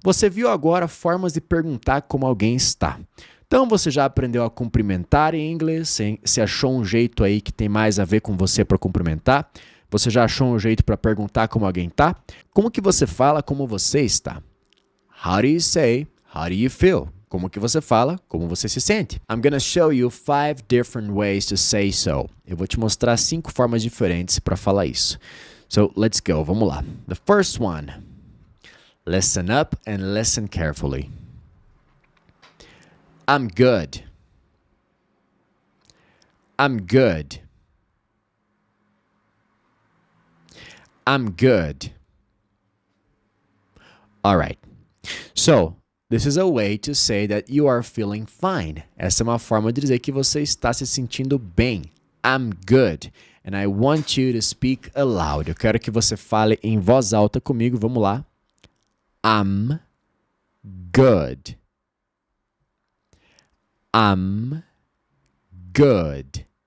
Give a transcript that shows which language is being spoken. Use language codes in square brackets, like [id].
[pt] Você viu agora formas de perguntar como alguém está. Então você já aprendeu a cumprimentar em inglês? Você achou um jeito aí que tem mais a ver com você para cumprimentar? Você já achou um jeito para perguntar como alguém está? Como que você fala como você está? [en] How do you say, how do you feel? [pt] Como que você fala, como você se sente? [en] I'm gonna show you 5 different ways to say so. [pt] Eu vou te mostrar 5 formas diferentes para falar isso. [en] So, let's go. [pt] Vamos lá. [en] The first one. Listen up and listen carefully. I'm good. I'm good. I'm good. All right. So, this is a way to say that you are feeling fine. [pt] Essa é uma forma de dizer que você está se sentindo bem. [en] I'm good. And I want you to speak aloud. [pt] Eu quero que você fale em voz alta comigo. Vamos lá. [en] I'm good. I'm good.